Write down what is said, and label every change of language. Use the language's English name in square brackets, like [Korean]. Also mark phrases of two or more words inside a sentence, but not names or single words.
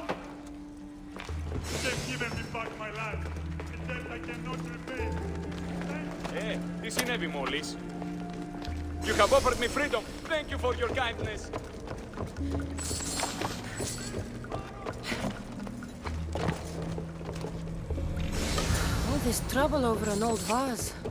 [English] They've given me back my land. A debt I cannot repay. [Greek] Τι συνέβη μόλις? [English] You have offered me freedom. Thank you for your kindness. All this trouble over an old vase.